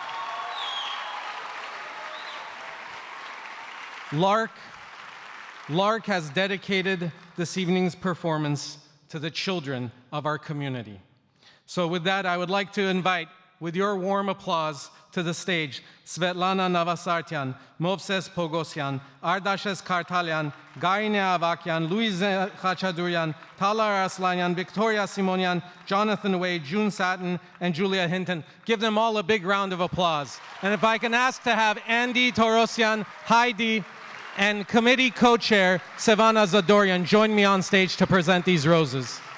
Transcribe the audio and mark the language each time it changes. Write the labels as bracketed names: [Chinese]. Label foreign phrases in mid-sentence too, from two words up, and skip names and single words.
[English] Lark has dedicated this evening's performance to the children of our community. So with that, I would like to invite, with your warm applause, to the stage Svetlana Navasartian, Movses Pogosyan, Ardashes Kartalyan, Gaine Avakyan, Louise Khachadurian, Talar Aslanyan, Victoria Simonian, Jonathan Wade, June Satin, and Julia Hinton. Give them all a big round of applause. And if I can ask to have Andy Torosian, Heidi, and committee co-chair Sevana Zadorian join me on stage to present these roses.